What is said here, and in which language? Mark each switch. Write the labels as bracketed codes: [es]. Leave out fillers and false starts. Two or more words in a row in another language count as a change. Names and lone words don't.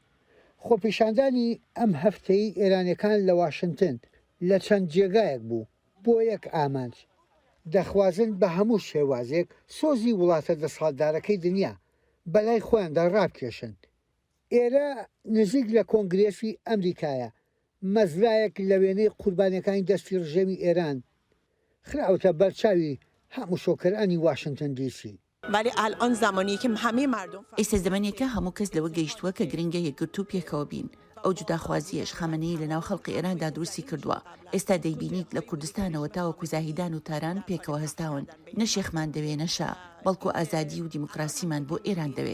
[ckb] خۆپیشاندانی ئەم هەفتەی ئێرانیەکان لە واشنتن لە چەند جێگایەک بوو بۆ یەک ئامانج دەخوازن بە هەموو شێوازێک سۆزی وڵاتە دەسەڵاتدارەکەی دنیا بەلای خۆیاندا ڕابکێشن. ئێرە نزیک لە کۆنگرێسی ئەمریکایە مەزرایەک لە وێنەی قوربانیەکانی دەستی ڕژێمی ئێران خراوتە بەرچاوی هەموو شۆکەرانی واشنگتن دیسی. [fa] ولی الان زمانی که همه مردم [ckb] ئێستا زمانێکە هەموو کەس لەوە گەیشتووە کە گرنگە یەکگرتو پێکەوە بین. ئەو جوداخوازیەش خەمەنەی لەناو خەڵقی ئێراندا دروستی کردووە. ئێستا دەیبینیت لە کوردستانەوە تاوەکو زاهیدان و تاران پێکەوە هەستاون. نە شێخمان دەوێ نەشا بەڵکو ئازادی و دیموکراسیمان بۆ ئێران دەوێت.